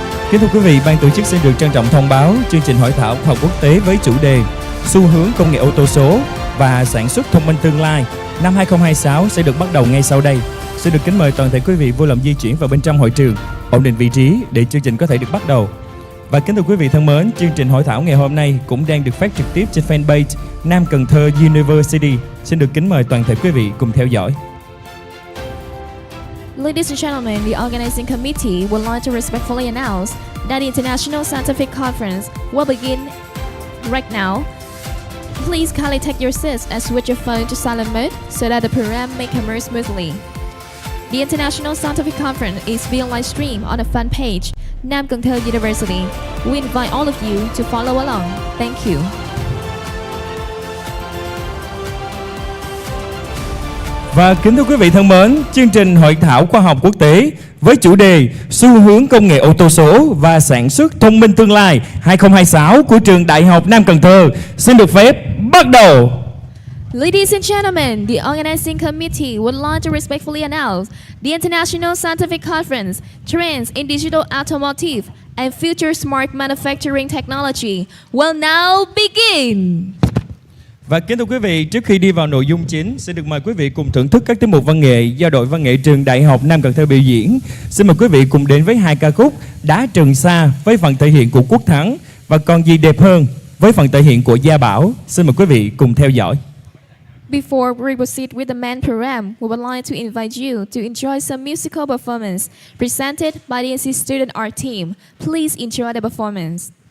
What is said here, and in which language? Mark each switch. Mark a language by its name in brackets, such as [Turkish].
[Vietnamese] Kính thưa quý vị, ban tổ chức xin được trân trọng thông báo chương trình Hội thảo khoa học quốc tế với chủ đề xu hướng công nghệ ô tô số và sản xuất thông minh tương lai năm 2026 sẽ được bắt đầu ngay sau đây. Xin được kính mời toàn thể quý vị vui lòng di chuyển vào bên trong hội trường, ổn định vị trí để chương trình có thể được bắt đầu. Và kính thưa quý vị thân mến, chương trình hội thảo ngày hôm nay cũng đang được phát trực tiếp trên fanpage Nam Cần Thơ University. Xin được kính mời toàn thể quý vị cùng theo dõi. [English] Ladies and gentlemen, the organizing committee would like to respectfully announce that the International Scientific Conference will begin right now. Please kindly take your seats and switch your phone to silent mode so that the program may commence smoothly. The International Scientific Conference is being live streamed on the fan page, Nam Cần Thơ University. We invite all of you to follow along. Thank you. [Vietnamese] Và kính thưa quý vị thân mến, chương trình Hội thảo khoa học quốc tế với chủ đề xu hướng công nghệ ô tô số và sản xuất thông minh tương lai 2026 của Trường Đại học Nam Cần Thơ xin được phép bắt đầu. [English] Ladies and gentlemen, the organizing committee would like to respectfully announce the International Scientific Conference Trends in Digital Automotive and future smart manufacturing technology will now begin. [Vietnamese] Và kính thưa quý vị, trước khi đi vào nội dung chính, xin được mời quý vị cùng thưởng thức các tiết mục văn nghệ do đội văn nghệ Trường Đại học Nam Cần Thơ biểu diễn. Xin mời quý vị cùng đến với hai ca khúc Đá Trường Sa với phần thể hiện của Quốc Thắng và Còn Gì Đẹp Hơn với phần thể hiện của Gia Bảo. Xin mời quý vị cùng theo dõi. [English] Before we proceed with the main program, we would like to invite you to enjoy some musical performance presented by the NC Student Art Team. Please enjoy the performance.